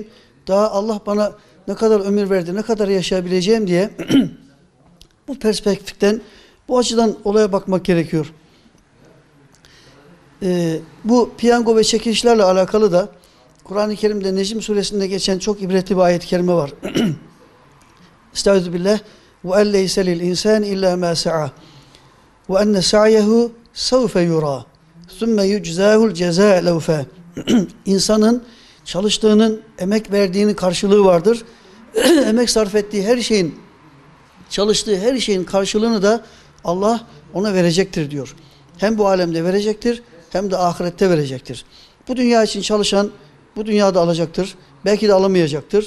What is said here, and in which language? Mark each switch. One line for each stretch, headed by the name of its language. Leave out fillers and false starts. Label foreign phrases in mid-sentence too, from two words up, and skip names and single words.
Turkish: Daha Allah bana ne kadar ömür verdi, ne kadar yaşayabileceğim diye bu perspektiften, bu açıdan olaya bakmak gerekiyor. Bu piyango ve çekilişlerle alakalı da Kur'an-ı Kerim'de Necm suresinde geçen çok ibretli bir ayet-i kerime var. Estağfirullah.
Arabic: وَاَنْ لَيْسَ لِلْاِنْسَانِ اِلَّا مَا سَعَى وَاَنَّ سَعْيَهُ سَوْفَ يُرَى ثُمَّ يُجْزَاهُ الْجَزَاءَ لَوْفَى
Turkish: İnsanın çalıştığının, emek verdiğinin karşılığı vardır. Emek sarf ettiği her şeyin, çalıştığı her şeyin karşılığını da Allah ona verecektir diyor. Hem bu alemde verecektir, hem de ahirette verecektir. Bu dünya için çalışan, bu dünyada alacaktır. Belki de alamayacaktır.